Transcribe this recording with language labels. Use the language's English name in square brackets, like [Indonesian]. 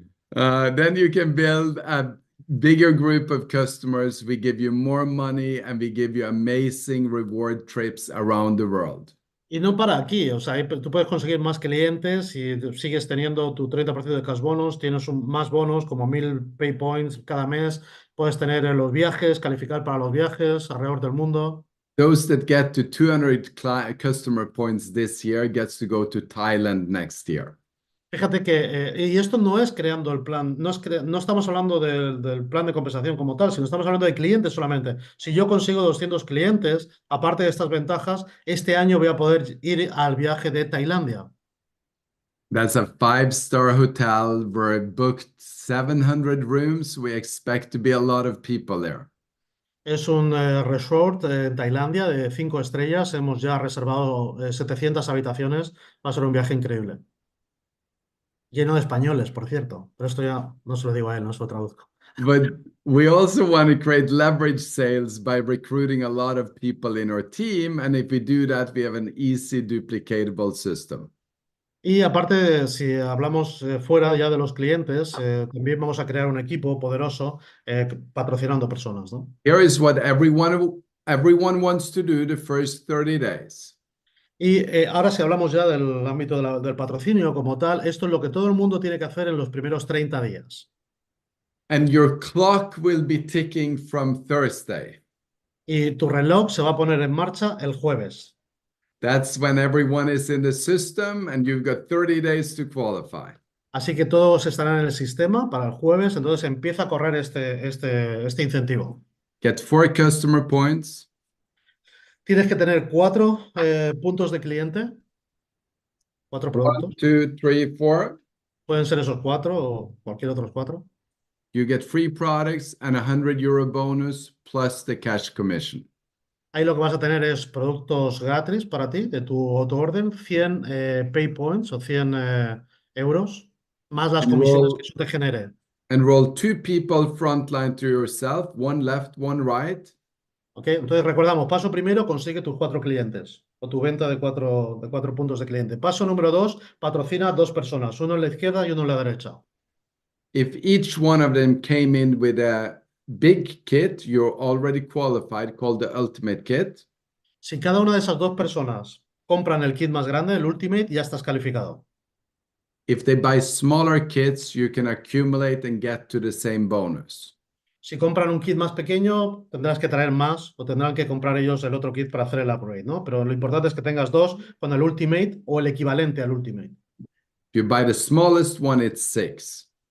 [English] Then you can build a bigger group of customers. We give you more money and we give you amazing reward trips around the world. [Spanish] Y no para aquí, o sea, tú puedes conseguir más clientes y sigues teniendo tu 30% de cash bonus, tienes más bonos como 1000 pay points cada mes, puedes tener los viajes, calificar para los viajes alrededor del mundo. [English] Those that get to 200 customer points this year gets to go to Thailand next year. [Spanish] Fíjate que, y esto no es creando el plan, no estamos hablando del plan de compensación como tal, sino estamos hablando de clientes solamente. Si yo consigo 200 clientes, aparte de estas ventajas, este año voy a poder ir al viaje de Tailandia. [English] That's a five-star hotel. We're booked 700 rooms. We expect to be a lot of people there. [Spanish] Es un resort en Tailandia de 5 estrellas. Hemos ya reservado 700 habitaciones. Va a ser un viaje increíble. Lleno de españoles, por cierto. Pero esto ya no se lo digo a él, no se lo traduzco. [English] But we also want to create leverage sales by recruiting a lot of people in our team. And if we do that, we have an easy duplicatable system. [Spanish] Y aparte, si hablamos fuera ya de los clientes, también vamos a crear un equipo poderoso patrocinando personas, ¿no? [English] Here is what everyone wants to do the first 30 days. [Spanish] Y ahora si hablamos ya del ámbito del patrocinio como tal, esto es lo que todo el mundo tiene que hacer en los primeros 30 días. [English] And your clock will be ticking from Thursday. [Spanish] Y tu reloj se va a poner en marcha el jueves. [English] That's when everyone is in the system and you've got 30 days to qualify. [Spanish] Así que todos estarán en el sistema para el jueves, entonces empieza a correr este incentivo. [English] Get 4 customer points. [Spanish] Tienes que tener 4 puntos de cliente, 4 productos. [English] 1, 2, 3, 4. [Spanish] Pueden ser esos 4 o cualquier otros 4. [English] You get free products and a €100 bonus plus the cash commission. [Spanish] Ahí lo que vas a tener es productos gratis para ti, de tu autoorden, 100 pay points o 100 euros, más las comisiones que eso te genere. [English] Enroll 2 people frontline to yourself, one left, one right. [Spanish] ¿Ok? Entonces recordamos, paso primero, consigue tus 4 clientes o tu venta de 4 puntos de cliente. Paso número 2, patrocina a 2 personas, uno en la izquierda y uno en la derecha. [English] If each one of them came in with a big kit, you're already qualified, called the ultimate kit. [Spanish] Si cada una de esas 2 personas compran el kit más grande, el Ultimate, ya estás calificado. [English] If they buy smaller kits, you can accumulate and get to the same bonus. [Spanish] Si compran un kit más pequeño, tendrás que traer más o tendrán que comprar ellos el otro kit para hacer el upgrade, ¿no? Pero lo importante es que tengas 2 con el Ultimate o el equivalente al Ultimate. [English] If you buy the smallest one, it's 6.